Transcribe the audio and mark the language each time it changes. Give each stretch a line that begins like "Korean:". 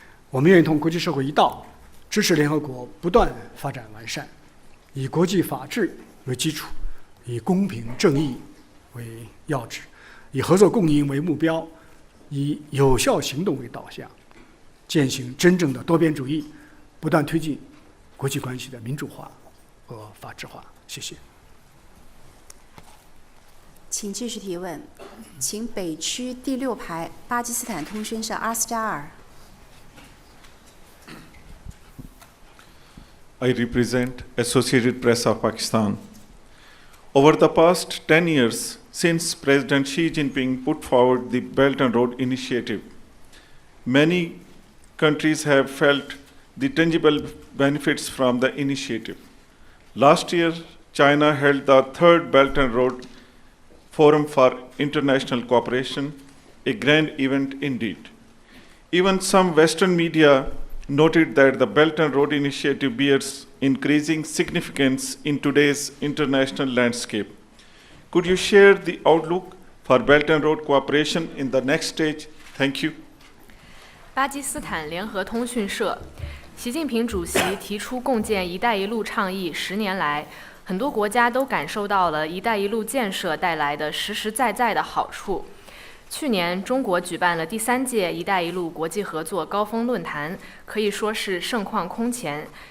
Chinese: 我们愿意同国际社会一道，支持联合国不断发展完善，以国际法治为基础，以公平正义为要旨，以合作共赢为目标，以有效行动为导向，践行真正的多边主义，不断推进国际关系的民主化和法治化。谢谢。请继续提问，请北区第6排巴基斯坦通讯社阿斯加尔。
English: I represent Associated Press of Pakistan. Over the past 10 years, since President Xi Jinping put forward the Belt and Road Initiative, many countries have felt the tangible benefits from the initiative. Last year, China held the third Belt and Road Forum for International Cooperation, a grand event indeed. Even some Western media noted that the Belt and Road Initiative bears increasing significance in today's international landscape. Could you share the outlook for Belt and Road cooperation in the next stage? Thank you.
Chinese: 巴基斯坦联合通讯社，习近平主席提出共建“一带一路”倡议10年来，很多国家都感受到了“一带一路”建设带来的实实在在的好处。去年，中国举办了第3届“一带一路”国际合作高峰论坛，可以说是盛况空前。